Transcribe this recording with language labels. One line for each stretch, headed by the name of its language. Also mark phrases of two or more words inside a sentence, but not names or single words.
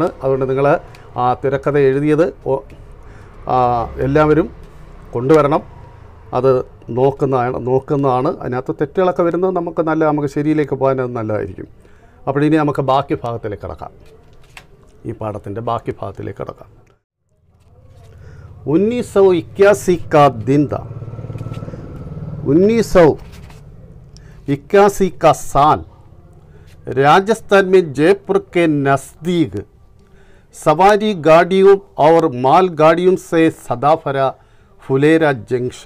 Malayalam: അതുകൊണ്ട് നിങ്ങൾ ആ തിരക്കഥ എഴുതിയത് എല്ലാവരും കൊണ്ടുവരണം. അത് നോക്കുന്നതാണ്. അതിനകത്ത് തെറ്റുകളൊക്കെ വരുന്നത് നമുക്ക് ശരിയിലേക്ക് പോകാൻ അത് നല്ലതായിരിക്കും. അപ്പോൾ ഇനി നമുക്ക് ബാക്കി ഭാഗത്തിലേക്ക് കിടക്കാം. ഈ പാഠത്തിൻ്റെ ബാക്കി ഭാഗത്തിലേക്ക് കിടക്കാം.
Hindi: 1981 का दिन था. 1981 का साल. राजस्थान में जयपुर के नज़दीक सवारी गाड़ियों और मालगाड़ियों से सदा भरा फुलेरा जंक्शन.